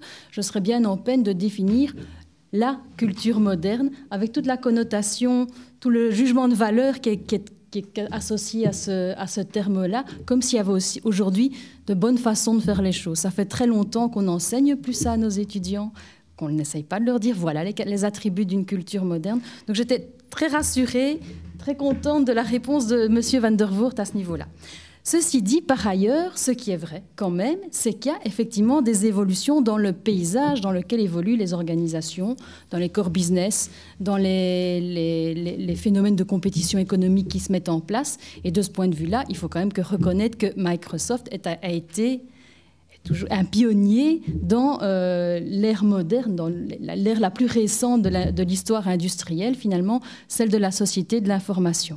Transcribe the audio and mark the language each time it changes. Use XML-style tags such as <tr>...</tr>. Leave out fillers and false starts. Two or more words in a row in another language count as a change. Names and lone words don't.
<fr>Je serais bien en peine de définir la culture moderne avec toute la connotation, tout le jugement de valeur qui est associé à ce terme-là, comme s'il y avait aussi aujourd'hui de bonnes façons de faire les choses. Ça fait très longtemps qu'on enseigne plus ça à nos étudiants, qu'on n'essaye pas de leur dire voilà les attributs d'une culture moderne. Donc j'étais très rassurée, très contente de la réponse de M. van der Voort à ce niveau-là. Ceci dit, par ailleurs, ce qui est vrai quand même, c'est qu'il y a effectivement des évolutions dans le paysage dans lequel évoluent les organisations, dans les</fr> <en>core business,</en> <fr>dans les phénomènes de compétition économique qui se mettent en place. Et de ce point de vue-là, il faut quand même reconnaître que Microsoft a été toujours un pionnier dans l'ère moderne, dans l'ère la plus récente de l'histoire industrielle, finalement, celle de la société de l'information.</fr>